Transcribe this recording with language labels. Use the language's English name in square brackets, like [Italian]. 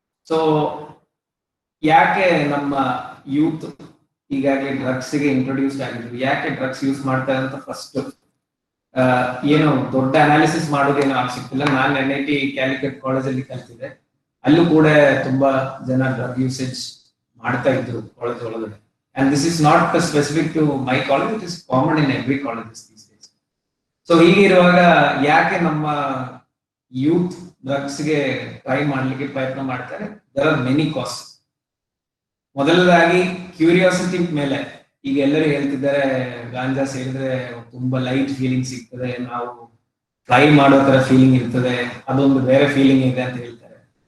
[Kannada] So ಯಾಕೆ ನಮ್ಮ youth ಈಗಾಗಲೇ ಡ್ರಗ್ಸ್ ಗೆ ಇಂಟ್ರೊಡ್ಯೂಸ್ ಆಗಿದ್ವಿ, ಯಾಕೆ ಡ್ರಗ್ಸ್ ಯೂಸ್ ಮಾಡ್ತಾರೆ ಅಂತ ಫಸ್ಟ್ ಏನು ದೊಡ್ಡ ಅನಾಲಿಸಿಸ್ ಮಾಡೋದೇನು ಆಗ್ಸಿಕ್ತಿಲ್ಲ. ನಾನು NIT ಕ್ಯಾಲಿಕಟ್ ಕಾಲೇಜಲ್ಲಿ ಕಲ್ತಿದ್ದೆ, ಅಲ್ಲೂ ಕೂಡ ತುಂಬಾ ಜನ ಡ್ರಗ್ ಯೂಸೇಜ್ ಮಾಡ್ತಾ ಇದ್ರು ಕಾಲೇಜ್ ಒಳಗಡೆ. [English] And this is not specific to my college, it is common in every college these days. [Kannada] So ಹೀಗಿರುವಾಗ ಯಾಕೆ ನಮ್ಮ ಯೂತ್ ಡ್ರಗ್ಸ್ ಗೆ ಟ್ರೈ ಮಾಡ್ಲಿಕ್ಕೆ ಪ್ರಯತ್ನ ಮಾಡ್ತಾರೆ? [English] there are many causes. [Kannada] ಮೊದಲದಾಗಿ curiosity ಮೇಲೆ. ಈಗ ಎಲ್ಲರೂ ಹೇಳ್ತಿದ್ದಾರೆ ಗಾಂಜಾ ಸೇರಿದ್ರೆ ತುಂಬಾ ಲೈಟ್ ಫೀಲಿಂಗ್ ಸಿಗ್ತದೆ, ನಾವು ಟ್ರೈ ಮಾಡೋ ತರ ಫೀಲಿಂಗ್ ಇರ್ತದೆ, ಅದೊಂದು ಬೇರೆ ಫೀಲಿಂಗ್ ಇದೆ ಅಂತ ಹೇಳ್ತಾರೆ.